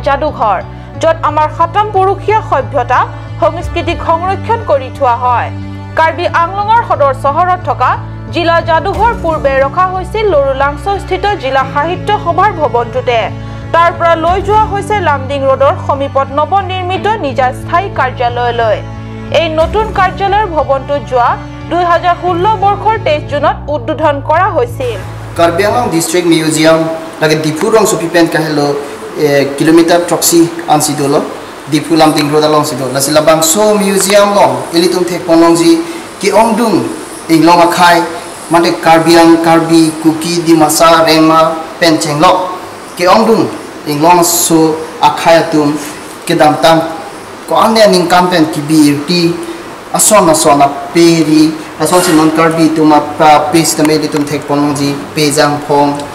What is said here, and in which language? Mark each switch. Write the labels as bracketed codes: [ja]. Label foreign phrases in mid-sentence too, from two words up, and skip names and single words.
[as] যাদুঘৰ য'ত আমাৰ খতম পুৰুষীয় সভ্যতা সংস্কৃতিক সংৰক্ষণ কৰি থোৱা হয় কাৰ্বি আংলঙৰ সদৰ চহৰত থকা জিলা যাদুঘৰ পূৰ্বে ৰখা হৈছিল লৰুলাংস্থিত জিলা সাহিত্য সভাৰ ভৱনটোতে তাৰ পৰা লৈ যোৱা হৈছে লামডিং ৰোডৰ সমীপত নৱনিৰ্মিত নিজা স্থায়ী কাৰ্যালয়লৈ এই নতুন কাৰ্যালয়ৰ ভৱনটোত যোৱা 2016 বৰ্ষৰ 23 জুনত উদ্বোধন কৰা হৈছিল [mjw] কাৰ্বি আংলং ডিষ্ট্ৰিক্ট মিউজিয়াম লাগে ডিপুৰং সুপিপেন কাহেলো কিলোমিটাৰ ট্ৰক্সি আনছিদলো ডিপু লামডিং ৰোড along sido lasila bangso museum long elitum thek ponongji ki ongdung inglong akhai mate karbiang karbi kuki di masa rema penchenglo ki ongdung inglong so akhai atum ke damtam ko ane ning kampen ki birti asona peri ason sinon karbi tuma pa pes tame elitum thek ponongji pejang phong